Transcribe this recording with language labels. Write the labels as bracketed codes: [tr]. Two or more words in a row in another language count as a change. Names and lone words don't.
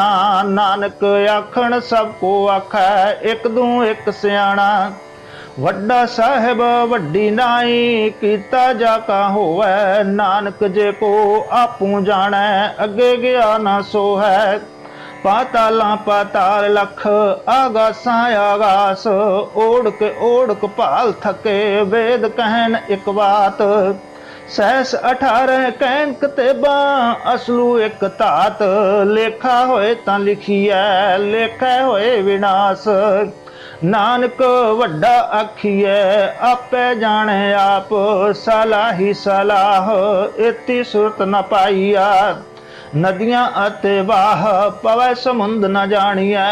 [pa] ਨਾਨਕ ਆਖਣ ਸਭਕੋ ਆਖੈ, ਇਕ ਦੂ ਇਕ ਸਿਆਣਾ। ਵੱਡਾ ਸਾਹਿਬ ਵੱਡੀ ਨਾਈ, ਕੀਤਾ ਜਾਕਾ ਹੋਵੈ। ਨਾਨਕ ਜੇ ਕੋ ਆਪੂ ਜਾਣੈ, ਅਗੇ ਗਇਆ ਨਾ ਸੋ ਹੈ। ਪਾਤਾਲਾਂ ਪਾਤਾਲ ਲਖ, ਆਗਾਸਾਂ ਆਗਾਸ। ਓੜਕ ਓੜਕ ਭਾਲ ਥਕੇ, ਵੇਦ ਕਹਨ ਇਕ ਬਾਤ। ਸਹਸ 18 ਕਹਨ ਕਤੇਬਾ, ਅਸਲੂ ਇਕ ਧਾਤ। ਲੇਖਾ ਹੋਏ ਤਾਂ ਲਿਖੀਐ, ਲੇਖਾ ਹੋਏ ਵਿਣਾਸ। ਨਾਨਕ ਵੱਡਾ ਆਖੀਐ, ਆਪੇ ਜਾਣੈ ਆਪ। ਸਲਾਹੀ ਸਲਾਹ, ਏਤੀ ਸੁਰਤ ਨ ਪਾਈਆ। ਨਦੀਆਂ ਅਤੇ ਵਾਹ, ਪਵੈ ਸਮੁੰਦ ਨ ਜਾਣੀਐ।